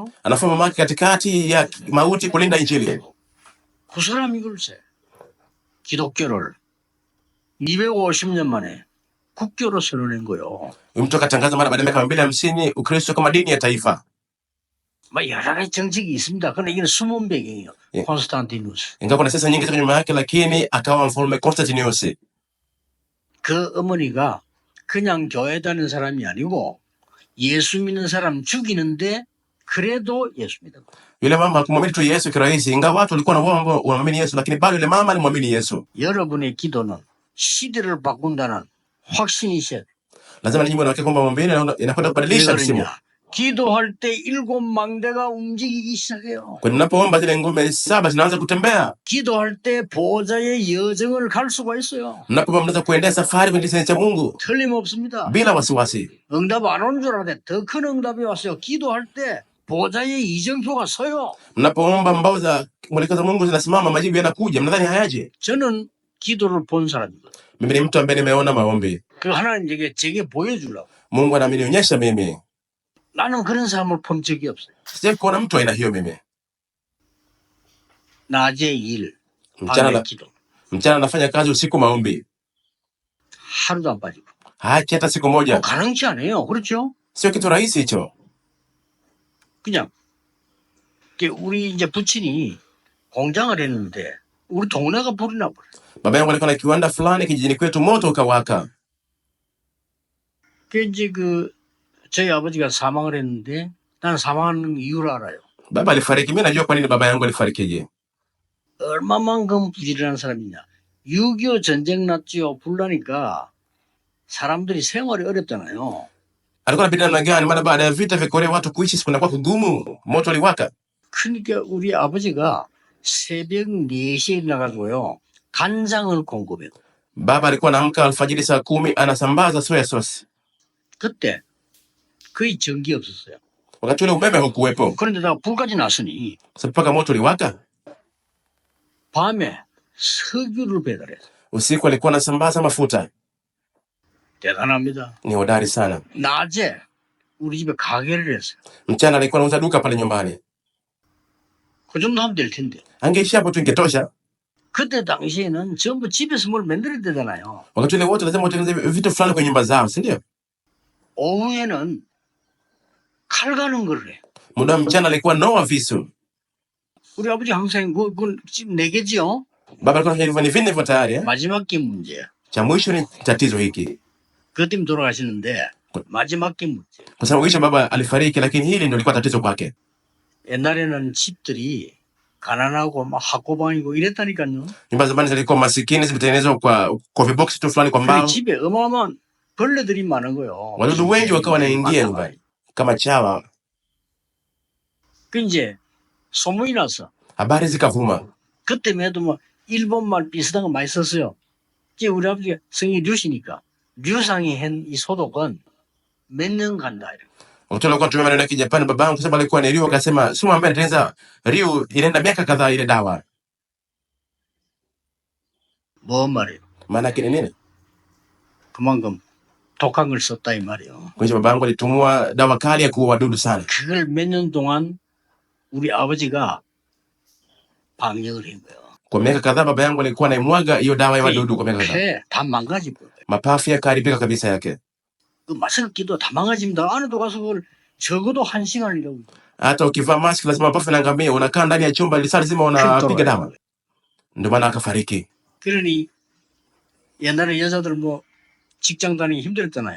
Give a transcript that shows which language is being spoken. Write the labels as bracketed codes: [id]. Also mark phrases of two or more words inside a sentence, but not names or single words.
[sw] Anafahamu mama yake katikati ya mauti kulinda injili. [ko] 그 사람이 글쎄 기독교를 250년 만에 국교로 선언한 거요. [sw] Mtu akatangaza mara baada ya miaka 250 Ukristo kama dini ya taifa. [ko] 뭐 여러 가지 정책이 있습니다. 그런데 이건 숨은 배경이에요. 예. 콘스탄티누스. [sw] Ingawa kuna siasa nyingi ziko nyuma yake, lakini akawa mfalme Constantinius. [ko] 그 어머니가 그냥 교회 다니는 사람이 아니고 예수 믿는 사람 죽이는데 그래도 예수 믿은 거예요. [sw] Yule mama hakumwamini tu Yesu kirahisi, ingawa watu walikuwa na wao ambao wanaamini Yesu, lakini bado yule mama alimwamini Yesu. [ko] 여러분의 기도는 시대를 바꾼다는 확신이 있어야 돼요. [sw] Lazima ninyi mweke kwamba maombi yenu inakwenda [ko] 왜 [sw] kubadilisha msimu. [ko] 그러냐? 기도할 때 7 망대가 움직이기 시작해요. [sw] Kwa ninapoomba zile ngome 7 zinaanza kutembea. [ko] 기도할 때 보호자의 여정을 갈 수가 있어요. [sw] Mnapoomba mnaweza kuendea safari kwenye kisenge cha Mungu [ko] 틀림없습니다. [sw] bila wasiwasi. [ko] 응답 안 온 줄 알았는데 더 큰 응답이 왔어요. 기도할 때 보호자의 이정표가 서요. [sw] Mnapoomba mbao za mwelekeo za Mungu zinasimama, majibu yanakuja. Mnadhani hayaje? [ko] 저는 기도를 본 사람이거든요. [sw] Mimi ni mtu ambaye nimeona maombi. [ko] 그 하나님에게 제게 보여주려고. [sw] Mungu anamenionyesha mimi. [ko] 나는 그런 사람을 본 적이 없어요. [sw] Sijawahi kuona mtu aina hiyo mimi. [ko] 낮에 일, [sw] Mchana [ko] 밤에 [sw] na, [ko] 기도. [sw] mchana anafanya kazi, usiku maombi. [ko] 하루도 안 빠지고. [sw] Haachi hata siku moja. [ko] 가능치 않아요. 그렇죠? [sw] Sio kitu rahisi hicho. [ko] 그냥 우리 이제 부친이 공장을 했는데 우리 동네가 불이 나버려. [sw] Baba yangu alikuwa na kiwanda fulani kijijini kwetu, moto ukawaka. [ko] 그 이제 저희 아버지가 사망을 했는데 나는 사망한 이유를 알아요. [sw] Baba alifariki. Mimi najua kwa nini baba yangu alifarikije. [ko] 얼마만큼 부지런한 사람이냐. 6.25 전쟁 났지요. 불나니까 사람들이 생활이 어렵잖아요. [sw] Alikuwa anapita namna gani? Maana baada ya vita vya Korea watu kuishi kunakuwa kugumu, moto uliwaka. [ko] 그러니까 우리 아버지가 새벽 4시에 일어나가지고요. 간장을 공급해요. [sw] Baba alikuwa anaamka alfajiri saa 10 anasambaza [en] soya sauce. [ko] 그때 거의 전기 없었어요. [sw] Wakati ule umeme haukuwepo. [ko] 그런데다가 불까지 났으니 [sw] Sasa mpaka moto uliwaka. [ko] 밤에 석유를 배달했어요. [sw] Usiku alikuwa anasambaza mafuta. [ko] 대단합니다. [sw] Ni hodari sana. [ko] 낮에 우리 집에 가게를 했어요. [sw] Mchana alikuwa anauza duka pale nyumbani. [ko] 그 정도 하면 될 텐데. [sw] Angeishi hapo tu ingetosha. [ko] 그때 당시에는 전부 집에서 뭘 만들어야 되잖아요. [sw] Wakati ule wote lazima watengeneze vitu fulani kwenye nyumba zao, si ndio? [ko] 오후에는 칼 가는 걸 해. [sw] Muda wa mchana alikuwa noa visu. [ko] 우리 아버지 항상 그건 집 4개지요. [sw] Baba alikuwa anafanya hivyo, ni vinne hivyo tayari. [ko] 마지막 게 문제야. [sw] Cha mwisho ni tatizo hiki. [ko] 그것 때문에 돌아가시는데 마지막 게 문제. [sw] Kwa sababu kisha baba alifariki, lakini hili ndio lilikuwa tatizo kwake. [ko] 옛날에는 집들이 가난하고 막 학고방이고 이랬다니까요. [sw] Nyumba zamani zilikuwa masikini, zimetengenezwa kwa viboksi tu fulani kwa [ko] 그 [sw] mbao. [ko] 집에 어마어마한 벌레들이 많은 거요. [sw] Wadudu wengi wakawa wanaingia nyumbani kama chawa. [ko] 그 이제 소문이 났어. [sw] Habari zikavuma. [ko] 그때만 해도 뭐 일본말 비슷한 거 많이 썼어요. 이제 우리 아버지가 성이 류시니까 류상이 한 이 소독은 몇 년 간다. 이렇게. [sw] Wakati alikuwa anatumia maneno ya Kijapani, babangu kwa sababu alikuwa ni Ryu, akasema sumu ambaye anatengeneza Ryu inaenda miaka kadhaa ile dawa. [ko] 뭔 말이에요? [sw] Maana yake ni nini? [ko] 그만큼 독한 걸 썼다 이 말이에요. [sw] Kwa hiyo babangu alitumua dawa kali ya kuua wadudu sana. [ko] 그걸 몇 년 동안 우리 아버지가 방역을 한 거예요. [sw] Kwa miaka kadhaa baba yangu alikuwa anaimwaga hiyo dawa ya wadudu kwa miaka kadhaa. [ko] 폐다 망가지고 [sw] Mapafu yakaharibika kabisa yake. [ko] 그 마스크 끼도 다 망가집니다. 안에도 가서 그걸 적어도 1시간을 일하고 [sw] Hata ukivaa mask lazima mapafu yanaangamia, unakaa ndani ya chumba lisaa zima unapiga dawa. Ndio maana akafariki. [ko] 그러니 옛날에 여자들 뭐 직장 다니기 힘들었잖아요.